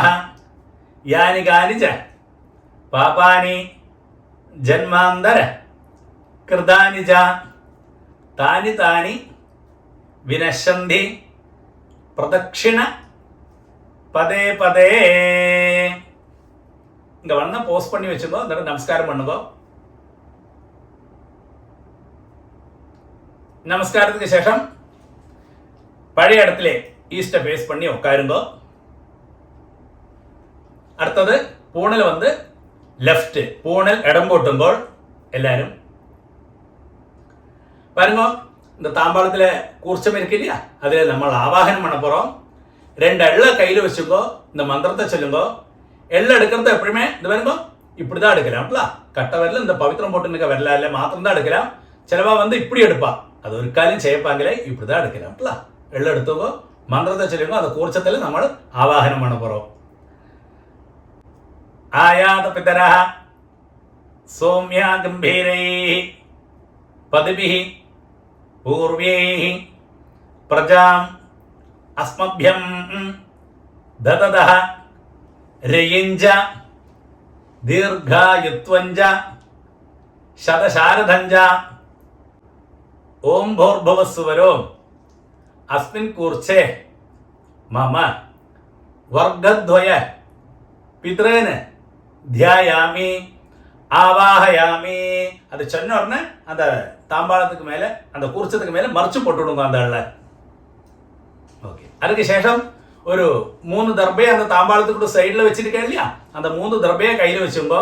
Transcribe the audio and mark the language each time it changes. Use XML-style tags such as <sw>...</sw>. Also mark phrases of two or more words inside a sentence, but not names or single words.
<sa>यानि कानि च पापानि जन्मान्तर कृतानि च तानि तानि विनश्यन्ति प्रदक्षिण पदे पदे.</sa> <ta>இங்க வந்து போஸ்ட் பண்ணி வச்சுக்கோ, இந்த நமஸ்காரம் பண்ணுங்கோ. நமஸ்காரத்துக்கு சேஷம் பழைய இடத்துல</ta> <en>east face</en> <ta>பண்ணி உட்காருங்கோ. அடுத்தது பூணல் வந்து லெஃப்ட், பூணல் இடம் போட்டும்போது எல்லாரும் பாருங்க, இந்த தாம்பாளத்தில் கூர்ச்சம் இருக்கு இல்லையா, அதில் நம்ம ஆவாகனம் பண்ண போகிறோம். 2 எள்ளை கையில் வச்சுக்கோ, இந்த மந்திரத்தை சொல்லுங்கோ. எள்ளை எடுக்கிறது எப்பவுமே இந்த பாருங்க இப்படி தான் எடுக்கலாம்ல. கட்ட வரல இந்த பவித்திரம் போட்டு நிற்க வரல இல்லை மாத்திரம் தான் எடுக்கலாம். சிலவா வந்து இப்படி எடுப்பா, அது ஒரு காலையும் செய்யப்பாங்களே, இப்படி தான் எடுக்கலாம்ல. எள்ளை எடுத்துக்கோ, மந்திரத்தை சொல்லுங்க. அந்த கூர்ச்சத்தில் நம்ம ஆவாகனம் பண்ண போகிறோம்.</ta> <sa>आयात पितरः सौम्याः गम्भीरैः पथिभिः पूर्वैः प्रजाम् अस्मभ्यं ददतः रयिञ्च दीर्घायुत्वञ्च शतशारदञ्च. ॐ भूर्भुवस्सुवरोम् अस्मिन् कूर्चे मम वर्गद्वय पितॄन् ध्यायामि आवाहयामि.</sa> <ta>அது சொன்ன உடனே அந்த தாம்பாளத்துக்கு மேல அந்த குர்ச்சத்துக்கு மேல மறைச்சு போட்டுடுங்க அந்த ஆள. ஓகே, அதுக்கு சேஷம் ஒரு 3 தர்பையை அந்த தாம்பாளத்துக்கு சைடில் வச்சிருக்கேன் இல்லையா, அந்த 3 தர்பையை கையில் வச்சுங்கோ.</ta>